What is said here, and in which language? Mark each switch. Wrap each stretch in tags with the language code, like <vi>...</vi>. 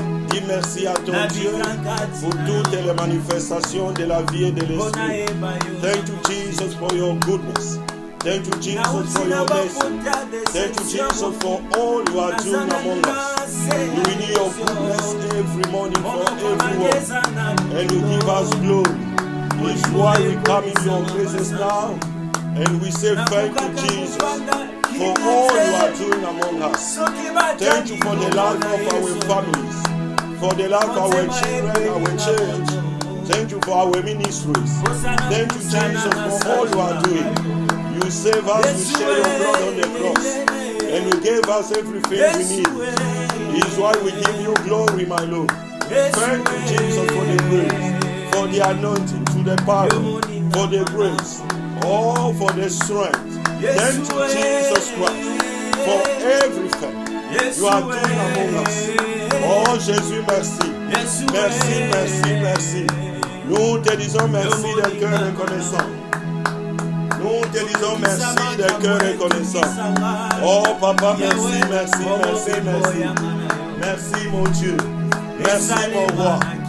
<fr>Dis merci à ton Dieu pour toutes les manifestations de la vie et de l'esprit.</fr> <en>Thank you, Jesus, for your goodness. Thank you, Jesus, for your mercy. Thank you, Jesus, for all you are doing among us. We need your goodness every morning for everyone. And you give us glory. It's why we come in your presence now. And we say thank you, Jesus, for all you are doing among us. Thank you for the life of our families, for the life of our children, our church. Thank you for our ministries. Thank you, Jesus, for all you are doing. You save us, you shed your blood on the cross, and you gave us everything we need. It is why we give you glory, my Lord. Thank you, Jesus, for the grace, for the anointing, to the power, for the grace, all for the strength. Thank you, Jesus Christ, for everything you are doing among us.</en> <fr>Oh Jésus, merci. Merci, merci, merci. Nous te disons merci d'un cœur reconnaissant. Nous te disons merci d'un cœur reconnaissant. Oh Papa, merci, merci, merci, merci. Merci mon Dieu. Merci mon roi.</fr>